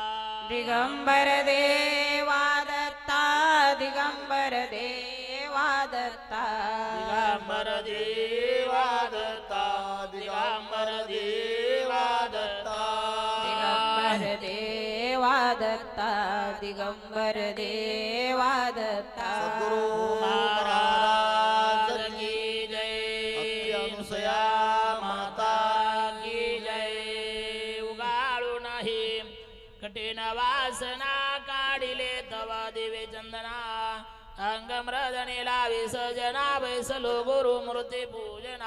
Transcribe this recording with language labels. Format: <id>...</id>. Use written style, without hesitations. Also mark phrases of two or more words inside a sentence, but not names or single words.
<mr>दिगंबर देवा दत्ता दिगंबर देवा दत्ता दिगंबर देवा दत्ता दिगंबर देवा दत्ता दिगंबर देवा दत्ता दिगंबर देवा दत्ता सद्गुरु</mr> <hi>महाराज की अति जय अनुसया माता की जय</hi> <mr>उगाळू नाही कठीण वासना काढिले तवा दिवे चंदना अंग मृदने लावी सजना बैसलो गुरु मूर्ती पूजना</mr>